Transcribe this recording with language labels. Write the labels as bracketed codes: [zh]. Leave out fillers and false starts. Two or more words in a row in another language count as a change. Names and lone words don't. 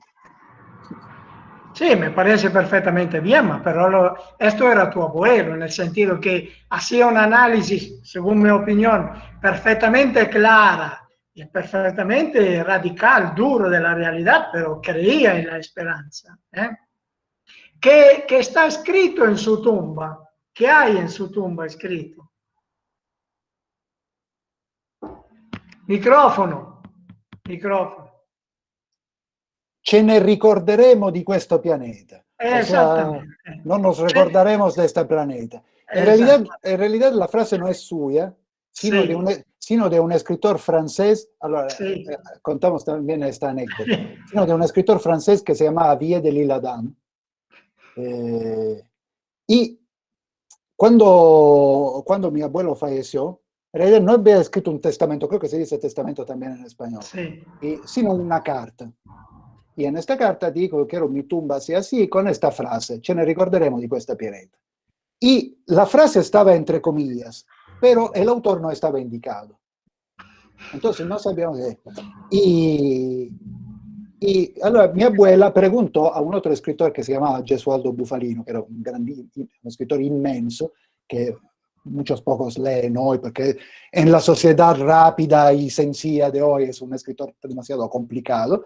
[es] Sí, me parece perfectamente bien, pero esto era tu abuelo, en el sentido que hacía un análisis, según mi opinión, perfectamente clara y perfectamente radical, duro de la realidad, pero creía en la esperanza. ¿Qué está escrito en su tumba? ¿Qué hay en su tumba escrito? [it] Microfono, microfono. Ce ne ricorderemo di questo pianeta. [es] O sea, [it] Esattamente. [es] no nos recordaremos de este planeta. [it] Esatto. [es] En realidad la frase no es suya, [it] Sì, [es] sino de un escritor francés. Ahora, [it] sì. [es] contamos también esta anécdota, sino de un escritor francés que se llamaba Vie de l'Isle-Adam. Y cuando mi abuelo falleció, en realidad no había escrito un testamento, creo que se dice testamento también en español, [it] Sì. [es] sino una carta. Y en esta carta digo: quiero mi tumba así, así, con esta frase, [it] ce ne ricorderemo di questa pianeta. [es] Y la frase estaba entre comillas, pero el autor no estaba indicado. Entonces no sabíamos qué. Y allora mi abuela preguntó a un otro escritor que se llamaba Gesualdo Bufalino, que era un escritor inmenso, que muchos pocos leen hoy, porque en la sociedad rápida y sencilla de hoy es un escritor demasiado complicado.